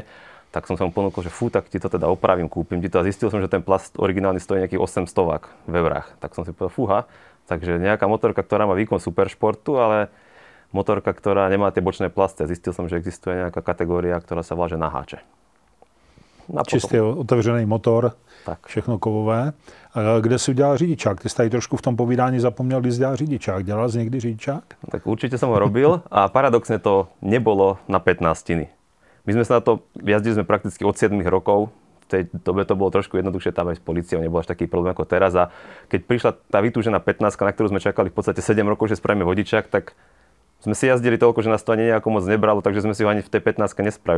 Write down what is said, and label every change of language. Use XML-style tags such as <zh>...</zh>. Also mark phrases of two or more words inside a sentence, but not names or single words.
<sk>Tak som sa mu ponúkol, že fú, tak ti to teda opravím, kúpim ti to. A zistil som, že ten plast originálny stojí nejakých 800 v eurách. Tak som si povedal, fúha. Takže nejaká motorka, ktorá má výkon superšportu, ale motorka, ktorá nemá tie bočné plasty. Zistil som, že existuje nejaká kategória, ktorá sa volá, že naháče.</sk> <cs>Čistě otevřený motor, tak. Všechno kovové. A kde si udělal řidičák? Ty jsi tady trošku v tom povídání zapomněl, kdy jsi dělal řidičák. Dělal jsi někdy řidičák?</cs> <sk>Tak určite som ho robil a paradoxne to nebolo na 15. My sme sa na to, jazdili sme prakticky od 7 rokov. V tej dobe to bolo trošku jednoduchšie, tam aj s políciou nebol až taký problém ako teraz. A keď prišla tá vytúžená 15, na ktorú sme čakali v podstate 7 rokov, že spravíme vodičák, tak sme si jazdili toľko, že nás to ani nejako moc nebralo, takže sme si ho ani v tej 15 nespravili.</sk>